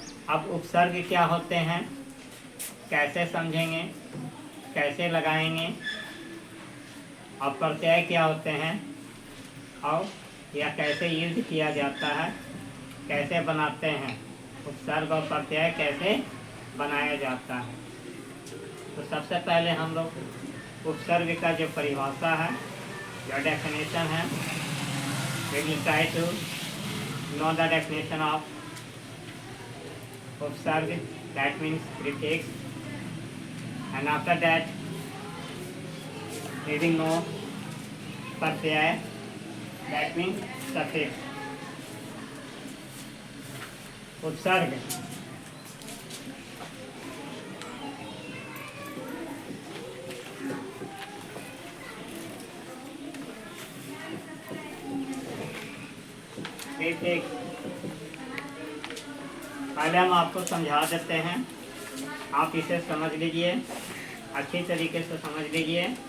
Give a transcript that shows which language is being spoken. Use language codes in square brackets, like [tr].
[hi] अब उपसर्ग क्या होते हैं, कैसे समझेंगे, कैसे लगाएंगे, और प्रत्यय क्या होते हैं और यह कैसे यूज किया जाता है, कैसे बनाते हैं, उपसर्ग और प्रत्यय कैसे बनाया जाता है। तो सबसे पहले हम लोग उपसर्ग का जो परिभाषा है, जो डेफिनेशन है, [en] we will try to know the definition of उपसर्ग, that means prefix, and after that we will know प्रत्यय, that means suffix। [hi] उपसर्ग पहले हम आपको समझा देते हैं, आप इसे समझ लीजिए, अच्छी तरीके से समझ लीजिए।